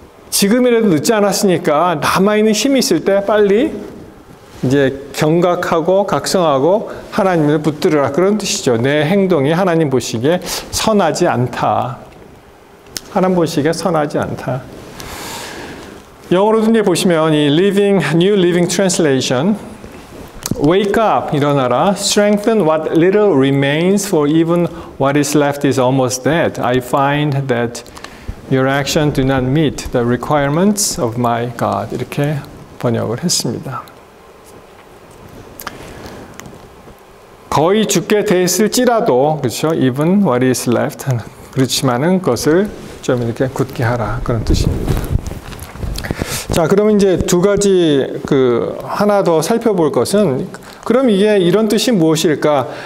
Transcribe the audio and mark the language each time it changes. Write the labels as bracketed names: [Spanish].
[Korean] 지금이라도 늦지 않았으니까 남아있는 힘이 있을 때 빨리 이제 경각하고 각성하고 하나님을 붙들으라 그런 뜻이죠. 내 행동이 하나님 보시기에 선하지 않다. 하나님 보시기에 선하지 않다. 영어로도 이제 보시면 이 New Living Translation [English] Wake up, [Korean] 일어나라. [English] Strengthen what little remains, for even what is left is almost dead. I find that your actions do not meet the requirements of my God. [Korean] 이렇게 번역을 했습니다. 거의 죽게 됐을지라도, 그렇죠? [English] Even what is left. [Korean] 그렇지만은 그것을 좀 이렇게 굳게 하라. 그런 뜻입니다. 자, 그러면 이제 두 가지 하나 더 살펴볼 것은 그럼 이게 이런 뜻이 무엇일까?